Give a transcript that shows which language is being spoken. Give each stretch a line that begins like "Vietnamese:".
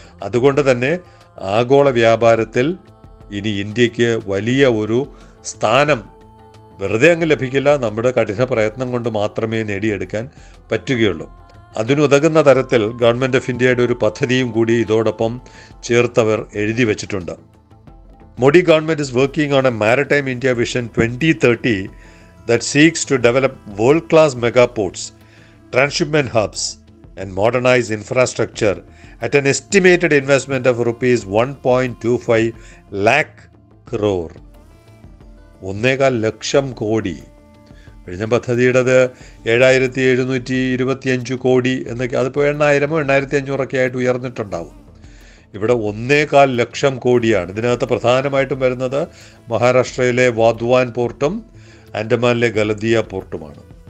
Malayalam: അതുകൊണ്ട് തന്നെ ആഗോള വ്യാപാരത്തിൽ ഇനി ഇന്ത്യക്ക് വലിയ ഒരു സ്ഥാനം വെറുതെ അങ്ങ് ലഭിക്കില്ല. നമ്മുടെ കഠിന പ്രയത്നം കൊണ്ട് മാത്രമേ നേടിയെടുക്കാൻ പറ്റുകയുള്ളൂ. അതിനുതകുന്ന തരത്തിൽ ഗവൺമെൻറ് ഓഫ് ഇന്ത്യയുടെ ഒരു പദ്ധതിയും കൂടി ഇതോടൊപ്പം ചേർത്തവർ എഴുതി വച്ചിട്ടുണ്ട്.
English: Modi government is working on a Maritime India Vision 2030 that seeks to develop world-class megaports, transshipment hubs and modernize infrastructure at an estimated investment of rupees 1.25 lakh crore.
Malayalam: 1.25 lakh crore. വിഴിഞ്ഞം പദ്ധതിയുടേത് 7725 കോടി എന്നൊക്കെ, അതിപ്പോൾ 8,500 ആയിട്ട് ഉയർന്നിട്ടുണ്ടാവും. ഇവിടെ 1.25 ലക്ഷം കോടിയാണ്. ഇതിനകത്ത് പ്രധാനമായിട്ടും വരുന്നത് മഹാരാഷ്ട്രയിലെ വാധ്വാൻ പോർട്ടും ആൻഡമാനിലെ ഗലദിയ പോർട്ടുമാണ്.